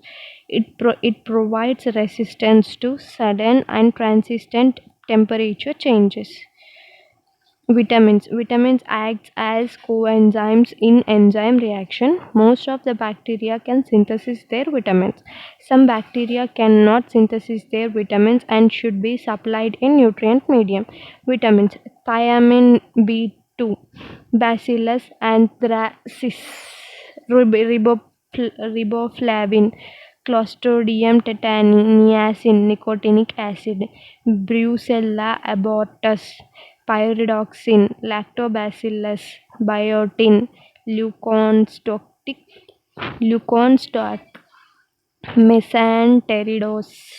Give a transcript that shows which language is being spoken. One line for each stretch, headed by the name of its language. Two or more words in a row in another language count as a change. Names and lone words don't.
English: It provides resistance to sudden and transient temperature changes. Vitamins act as coenzymes in enzyme reaction. Most of the bacteria can synthesize their vitamins. Some bacteria cannot synthesize their vitamins and should be supplied in nutrient medium. Vitamins: thiamine B2, Bacillus anthracis, riboflavin, Clostridium tetani, niacin, nicotinic acid, Brucella abortus, pyridoxine, lactobacillus, biotin, leuconstock, mesenteridos,